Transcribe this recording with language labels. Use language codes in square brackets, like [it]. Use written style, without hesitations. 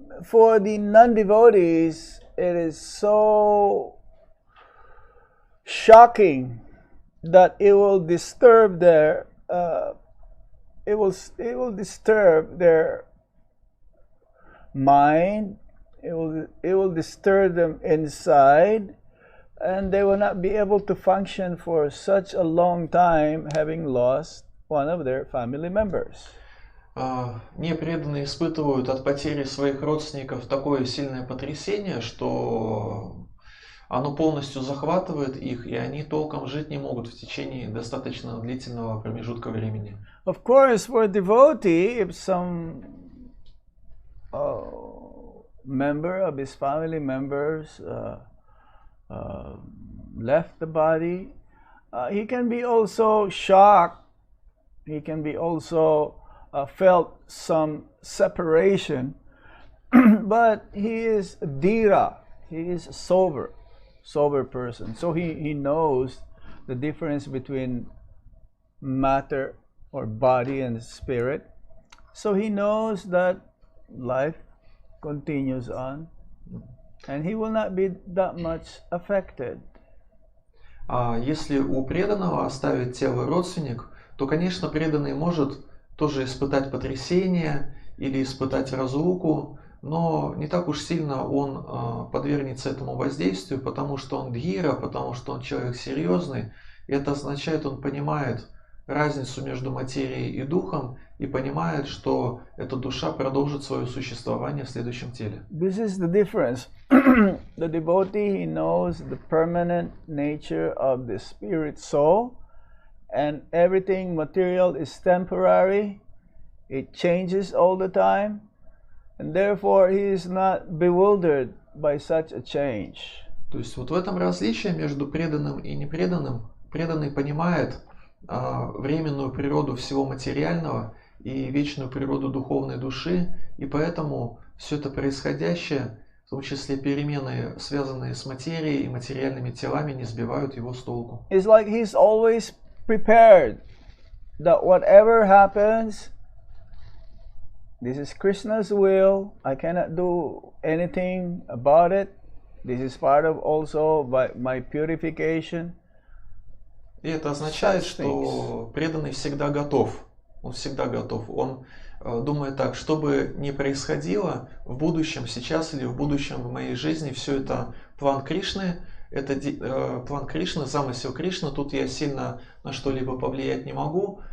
[en] For the non-devotees, it is so shocking that it will disturb their it will disturb their mind. It will disturb them inside, and they will not be able to function for such a long time, having lost one of their family members. [ru] Непреданные испытывают от потери своих родственников такое сильное потрясение, что оно полностью захватывает их, и они толком жить не могут в течение достаточно длительного промежутка времени. [en] Of course, for a devotee, if some member of his family members left the body, he can be also shocked. He can be also felt some separation, but he is dhira. He is a sober person. So he knows the difference between matter or body and spirit. So he knows that life continues on, and he will not be that much affected. [ru] А если у преданного оставить тело родственник, то, конечно, преданный может тоже испытать потрясение или испытать разлуку, но не так уж сильно он подвергнется этому воздействию, потому что он дхира, потому что он человек серьезный. И это означает, он понимает разницу между материей и духом и понимает, что эта душа продолжит свое существование в следующем теле. [en] This is the difference. The devotee, he knows the permanent nature of the spirit soul, and everything material is temporary. It changes all the time, and therefore he is not bewildered by such a change. [ru] То есть вот в этом различие между преданным и непреданным. Преданный понимает временную природу всего материального и вечную природу духовной души, и поэтому все это происходящее, в том числе перемены, связанные с материей и материальными телами, не сбивают его с толку. [en] It's like he's always prepared that whatever happens, this is Krishna's will. I cannot do anything about it. This is part of also my purification. [ru] И это означает, что преданный всегда готов. Он всегда готов. Он думает так, что бы ни происходило в будущем, сейчас или в будущем в моей жизни, все это план Кришны. Это план Кришны, замысел Кришны. Тут я сильно на что-либо повлиять не могу.